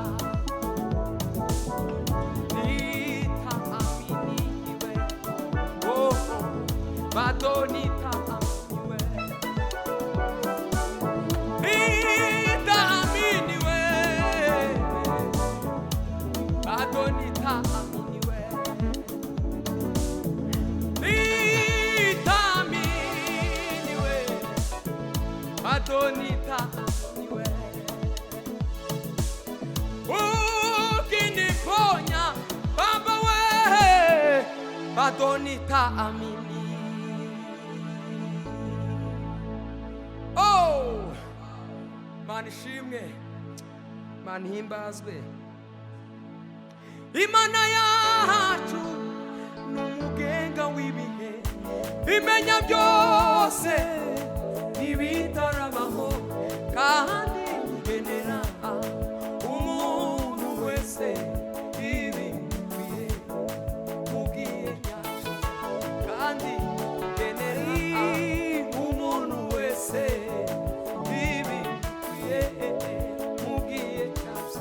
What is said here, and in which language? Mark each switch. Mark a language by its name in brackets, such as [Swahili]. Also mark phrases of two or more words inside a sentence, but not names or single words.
[Swahili] Nitaaminiwe, bado nitaaminiwe, nitaaminiwe, bado nitaaminiwe, nitaaminiwe, bado nitaaminiwe. Ukiniponya Baba wewe, bado nitaamini. [Kinyarwanda] Manishimwe, manhimbazwe. Imana yacu n'umugenga w'ibihe, imenya byose ibitarabaho, kandi igenera umuntu wese ibikwiye mugihe cyacu, kandi igenera umuntu wese ibikwiye mugihe cyacu.